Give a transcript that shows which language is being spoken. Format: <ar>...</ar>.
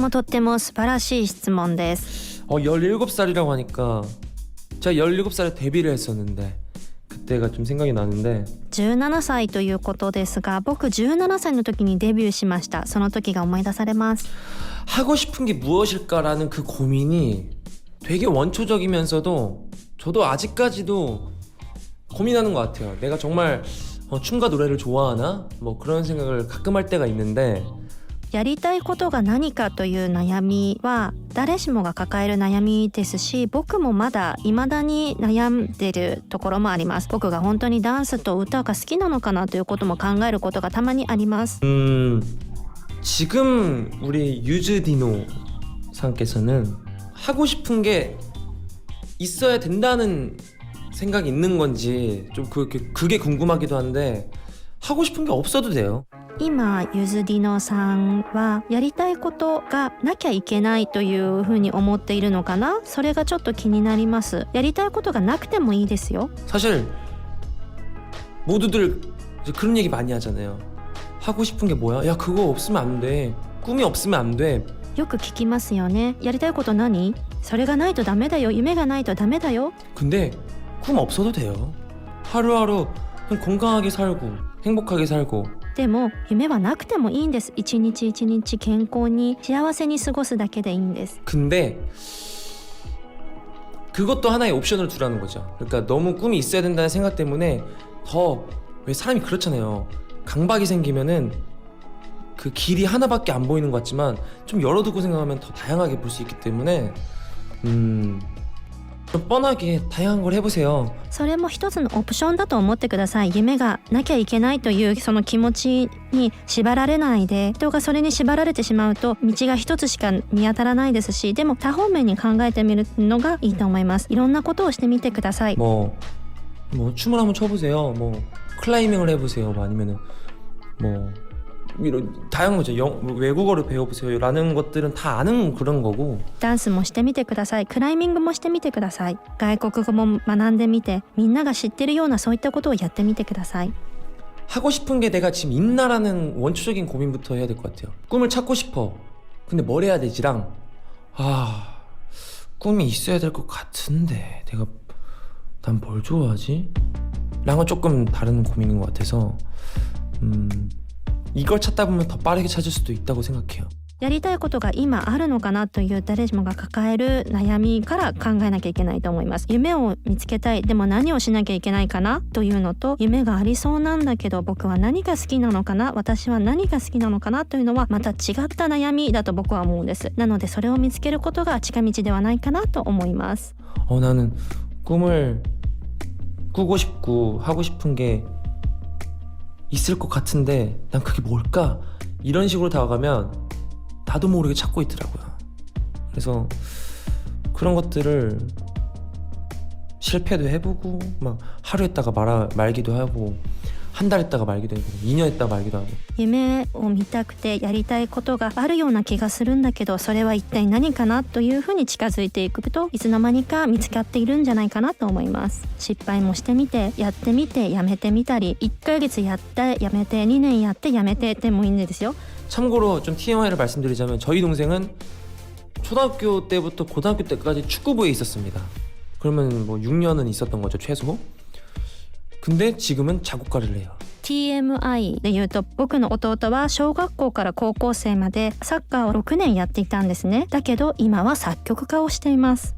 <ja>とっても素晴らしい質問です。</ja> <ko>17살이라고 하니까 제가 17살에 데뷔를 했었는데 그때가 좀 생각이 나는데</ko> <ja>17歳ということですが僕17歳の時にデビューしました。その時が思い出されます。</ja> <ko>하고 싶은 게 무엇일까라는 그 고민이 되게 원초적이면서도 저도 아직까지도 고민하는 것 같아요. 내가 정말 춤과 노래를 좋아하나? 뭐 그런 생각을 가끔 할 때가 있는데</ko> <ja>やりたいことが何かという悩みは誰しもが抱える悩みですし僕もまだ未だに悩んでるところもあります。僕が本当にダンスと歌が好きなのかなということも考えることがたまにあります。</ja> <ko>지금 우리 유즈디노 상께서는 하고 싶은 게 있어야 된다는 생각이 있는 건지 좀 그게 궁금하기도 한데 하고 싶은 게 없어도 돼요.</ko> <ja>今ゆずりのさんはやりたいことがなきゃいけないというふうに思っているのかな。それがちょっと気になります。やりたいことがなくてもいいですよ。</ja> <ko>사실 모두들 이제 그런 얘기 많이 하잖아요. 하고 싶은 게 뭐야? 야 그거 없으면 안 돼. 꿈이 없으면 안 돼.</ko> <ja>よく聞きますよね。やりたいこと何？それがないとダメだよ。夢がないとダメだよ。</ja> <ko>근데 꿈 없어도 돼요. 하루하루 그냥 건강하게 살고 행복하게 살고.</ko> <ja>でも夢はなくてもいいんです。一日一日健康に幸せに過ごすだけでいいんです。</ja> <ko>근데 그것도 하나의 옵션을 두라는 거죠. 그러니까 너무 꿈이 있어야 된다는 생각 때문에 더 왜 사람이 그렇잖아요. 강박이 생기면은 그 길이 하나밖에 안 보이는 것 같지만 좀 열어두고 생각하면 더 다양하게 볼 수 있기 때문에 좀 뻔하게 다양한 걸 해보세요.</ko> <ja>それも一つのオプションだと思ってください。夢がなきゃいけないというその気持ちに縛られないで、人がそれに縛られてしまうと道が一つしか見当たらないですし、でも多方面に考えてみるのがいいと思います。いろんなことをしてみてください。</ja> <ko>뭐 춤을 한번 춰보세요. 뭐 클라이밍을 해보세요. 뭐 아니면은 뭐 이런 다양한 거죠. 외국어를 배워보세요. 라는 것들은 다 아는 그런 거고.</ko> <ja>ダンスもしてみてください。クライミングもしてみてください。外国語も学んでみて、みんなが知ってるようなそういったことをやってみてください。</ja> <ko>하고 싶은 게 내가 지금 있나라는 원초적인 고민부터 해야 될 것 같아요. 꿈을 찾고 싶어. 근데 뭘 해야 되지랑 꿈이 있어야 될 것 같은데 난 뭘 좋아하지? 랑은 조금 다른 고민인 것 같아서 이걸 찾다 보면 더 빠르게 찾을 수도 있다고 생각해요.</ko> <ja>やりたいことが今あるのかなという誰もが抱える悩みから考えなきゃいけないと思います。夢を見つけたい、でも何をしなきゃいけないかなというのと、夢がありそうなんだけど僕は何が好きなのかな、私は何が好きなのかなというのはまた違った悩みだと僕は思うんです。なのでそれを見つけることが近道ではないかなと思います。</ja> <ko>나는 꿈을 꾸고 싶고 하고 싶은 게 있을 것 같은데 난 그게 뭘까? 이런 식으로 다가가면 나도 모르게 찾고 있더라고요. 그래서 그런 것들을 실패도 해보고 막 하루 했다가 말기도 하고 한 달 했다가 말기도 하고 2년 했다가 말기도 하고.</ko> <ja>夢を見たくてやりたいことがあるような気がするんだけど、それは一体何かなというふうに近づいていくと、いつの間にか見つかっているんじゃないかなと思います。失敗もしてみて、やってみてやめてみたり、1ヶ月やってやめて、2年やってやめてでもいいんですよ。</ja> <ko>참고로 좀 TMI를 말씀드리자면 저희 동생은 초등학교 때부터 고등학교 때까지 축구부에 있었습니다. 그러면 뭐 6년은 있었던 거죠 최소. 근데 지금은 작곡가를 해요.</ko> <ja>TMI で言うと、僕の弟は小学校から高校生までサッカーを6年やっていたんですね。だけど今は作曲家をしています。</ja>